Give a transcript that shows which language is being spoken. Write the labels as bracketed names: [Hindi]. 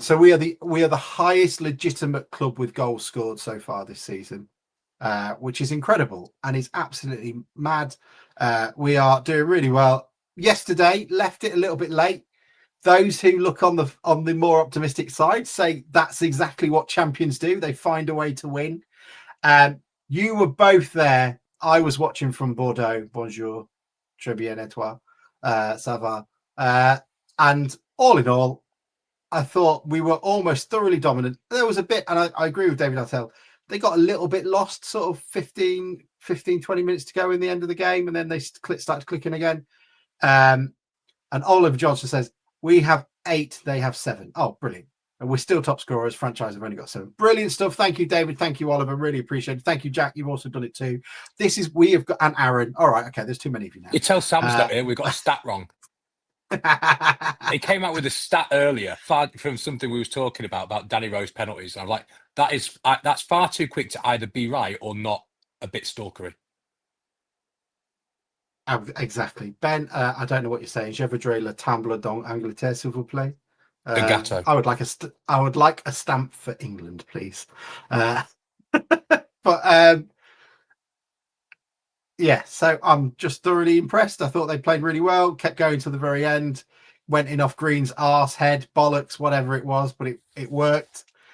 [English] So we are the highest legitimate club with goals scored so far this season, which is incredible and is absolutely mad. We are doing really well. Yesterday, left it a little bit late. Those who look on the more optimistic side say that's exactly what champions do. They find a way to win. You were both there. I was watching from Bordeaux. [French] Bonjour, très bien et toi, ça va. [English] And all in all, I thought we were almost thoroughly dominant. There was a bit, and I agree with David Attell, they got a little bit lost, sort of 15, 20 minutes to go in the end of the game, and then they started clicking again. And Oliver Johnson says, we have 8, they have 7. Oh, brilliant. And we're still top scorers. Franchise have only got 7. Brilliant stuff. Thank you, David. Thank you, Oliver. Really appreciate it. Thank you, Jack. You've also done it too. We have got, and Aaron. All right. Okay. There's too many of you now. You tell Sam's not here. We've got a stat wrong. He came out with a stat earlier from something we was talking about Danny Rose penalties. And I'm like, that's far too quick to either be right or not a bit stalkery. Exactly. Ben, I don't know what you're saying. [French] Je voudrais le timbre d'Angleterre, s'il vous plaît. [English] I would like a stamp for England, please. But yeah, so I'm just thoroughly impressed. I thought they played really well, kept going to the very end, went in off Green's arse, head, bollocks, whatever it was, but it worked.